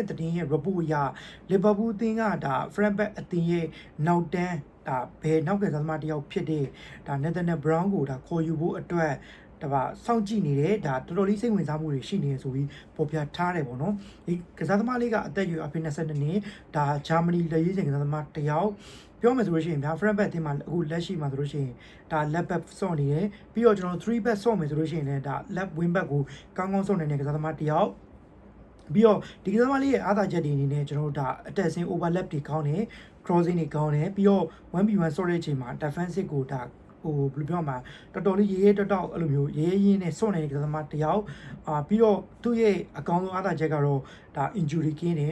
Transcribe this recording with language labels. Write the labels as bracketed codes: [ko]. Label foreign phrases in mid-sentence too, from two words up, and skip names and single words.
[my] သတင်းရဲ့ report အရလီဗာပူးတင်းကဒါ Frankfurt အသင်းရဲ့နောက်တန်းဒါဘယ်နောက်ကစားသမားတယောက်ဖြစ်တဲ့ဒါ Nathaniel Brown ကိုဒါခေါ်ယူဖို့အတွက်ဒါပါစောင့်ကြည့်နေတယ်ဒါတော်တော်လေးစိတ်ဝင်စားမှုတွေရှိနေရဆိုပြီးပေါ်ပြထားတယ်ပေါ့နော်ဒီကစားသမားလေးကအသက်အရွယ်အဖြစ်22နှစ်ဒါဂျာမနီလက်ရေးစင်ကစားသမားတယောက်ပြောမယ်ဆိုလို့ရှိရင်ဗျာ Frankfurt အသင်းမှာအခုလက်ရှိမှာဆိုလို့ရှိရင်ဒါ [en] left back [my] ဆော့နေတယ်ပြီးတော့ကျွန်တော်3 back ဆော့မယ်ဆိုလို့ရှိရင်လည်းဒါ [en] left wing back [my] ကိုကောင်းကောင်းဆော့နေတဲ့ကစားသမားတယောက်ပြီးတော့ဒီကစားသမားလေးရဲ့အားသာချက်တွေအနေနဲ့ကျွန်တော်တို့ဒါအတက်ဆင်း overlap တွေကောင်းတယ် crossing တွေကောင်းတယ်ပြီးတော့ 1v1 ဆော့တဲ့အချိန်မှာ defensive ကိုဒါဟိုဘယ်လိုပြောမှာတော်တော်လေးရေးတောက်အဲ့လိုမျိုးရေးရင်းနဲ့စော့နေတဲ့ကစားသမားတယောက်ပြီးတော့သူ့ရဲ့အကောင်းဆုံးအားသာချက်ကတော့ဒါ injury ကင်းတယ်